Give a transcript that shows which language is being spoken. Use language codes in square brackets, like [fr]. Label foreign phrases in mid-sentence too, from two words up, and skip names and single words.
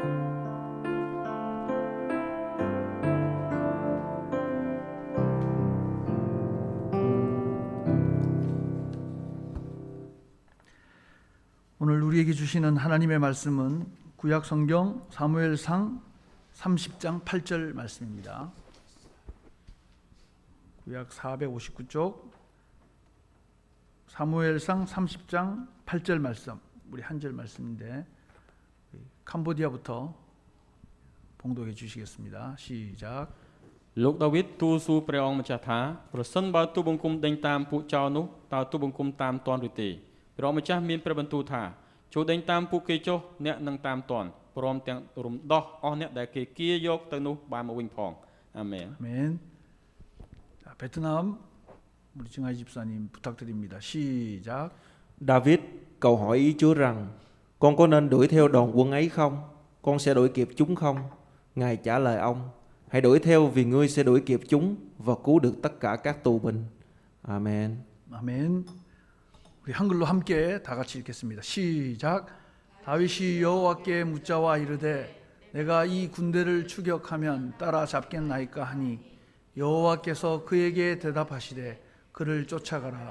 [ko] 오늘 우리에게 주시는 하나님의 말씀은 구약 성경 사무엘상 30장 8절 말씀입니다. 구약 459쪽 사무엘상 30장 8절 말씀, 우리 한 절 말씀인데 캄보디아부터 봉독해 주시겠습니다. 시작. [km] លោកដាវីតទូលសួរព្រះអង្គម្ចាស់ថាប្រសិនបើទូបង្គំដេញតាមពួកចោរនោះតើទូបង្គំតាមតន់ឬទេព្រះអង្គម្ចាស់មានព្រះបន្ទូលថាចូលដេញតាមពួកគេចុះអ្នកនឹងតាមតន់ព្រមទាំងរំដោះអស់អ្នកដែលគេគៀយកទៅនោះបានមកវិញផងអាមែន [ko] 아멘. 자, 베트남 우리 증아이 집사님 부탁드립니다. 시작. [vi] David cầu hỏi ý Chúa rằng con có nên đuổi theo đoàn quân ấy không? Con sẽ đuổi kịp chúng không? Ngài trả lời ông: hãy đuổi theo vì ngươi sẽ đuổi kịp chúng và cứu được tất cả các tù binh. [ko] 아멘. 아멘. 우리 한글로 함께 다 같이 읽겠습니다. 시작. 다윗이 여호와께 묻자와 이르되 내가 이 군대를 추격하면 따라잡겠나이까 하니 여호와께서 그에게 대답하시되 그를 쫓아가라.